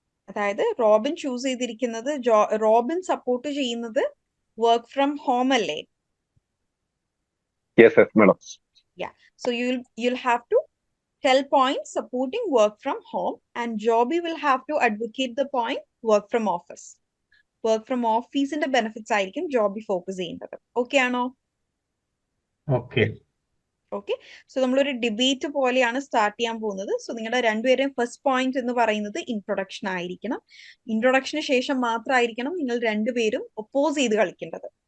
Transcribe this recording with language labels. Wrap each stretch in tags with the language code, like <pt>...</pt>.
<ml>അതായത് Robin choose ചെയ്തിരിക്കുന്നത്, Robin support ചെയ്യുന്നത് വർക്ക് ഫ്രം ഹോം അല്ലേ?</ml> <en>Yes, madam. Yeah. So you'll have to tell points supporting work from home, and Jobby will have to advocate the point work from office.</en> <ml>Work from office ന്റെ benefits ആയിരിക്കും Joby focus ചെയ്യേണ്ടത്. Okay ആണോ?</ml> <en>Okay.</en> <ml>Okay, so നമ്മളൊരു debate പോലെയാണ് start ചെയ്യാൻ പോകുന്നത്. So നിങ്ങളുടെ രണ്ടുപേരെയും ഫസ്റ്റ് പോയിന്റ് എന്ന് പറയുന്നത് ഇൻട്രൊഡക്ഷൻ ആയിരിക്കണം. ഇൻട്രൊഡക്ഷന് ശേഷം മാത്രമായിരിക്കണം നിങ്ങൾ രണ്ടുപേരും ഒപ്പോസ് ചെയ്ത് കളിക്കേണ്ടത്.</ml>